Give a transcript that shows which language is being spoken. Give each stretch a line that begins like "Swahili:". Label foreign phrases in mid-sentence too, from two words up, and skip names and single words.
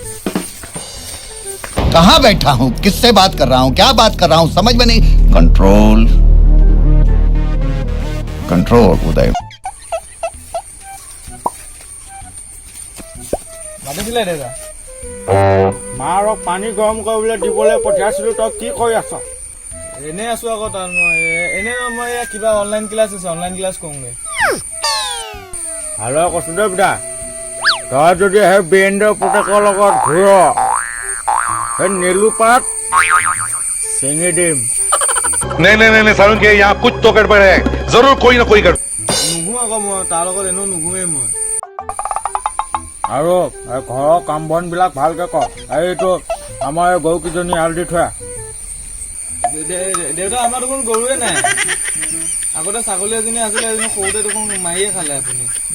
Hindi: कहाँ बैठा हूँ किससे बात कर रहा हूँ क्या बात कर रहा हूँ समझ में नहीं
English: control control
Hindi: उदय
Assamese: মাতিছিলে দেউতা মাৰক পানী গৰম কৰিবলৈ দিবলৈ পঠিয়াইছিলোঁ তই কি কৰি আছ এনেই আছো আকৌ তাত মই কিবা
English: online class
Assamese: আছে
English: online class
Assamese: কৰোঁগৈ ভালে কৈছোঁ দেই পিতা তই যদি সেই বীৰেন্দ্ৰ পুতেকৰ লগত ঘূৰ সেই নেলুপাত চিঙি দিম
Hindi: नहीं सारुण के यहाँ कुछ तो गड़बड़ है जरूर कोई ना कोई गड़बड़
Assamese: নুঘূ আকৌ মই তাৰ লগত এনেও নুঘূৱেই মই আৰু ঘৰৰ কাম বনবিলাক ভালকৈ কৰ এইটো আমাৰ গৰুকেইজনী এৰাল দি থোৱা দেউতা আমাৰ দেখোন গৰুৱে নাই আগতে ছাগলী এজনী আছিলে এজনী সৰুতে দেখোন মাৰিয়ে খালে আপুনি